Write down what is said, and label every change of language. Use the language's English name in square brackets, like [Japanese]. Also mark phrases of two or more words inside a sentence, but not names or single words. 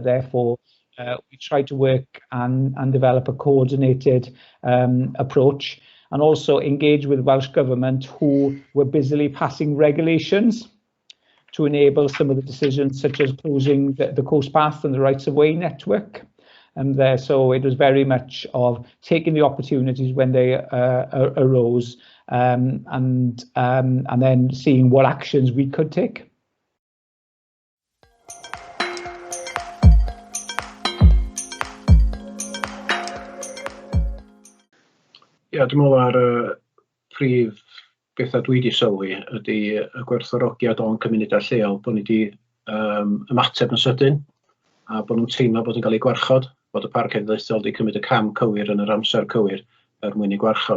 [English] Therefore, we tried to work and develop a coordinated approach, and also engage with Welsh Government, who were busily passing regulations to enable some of the decisions, such as closing the coast path and the rights of way network. And so it was very much of taking the opportunities when they arose, and then seeing what actions we could take. [Welsh] Ie, dwi'n meddwl ar prif bethau dwi wedi sylwi ydy y gwerthfawrogiad o'n cymunedau lleol, bod ni wedi ymateb yn sydyn, a bod nhw'n teimlo bod yn cael ei gwarchod, bod y Parc Cenedlaethol wedi cymryd y cam cywir yn yr amser cywir mwyn ei gwarchod.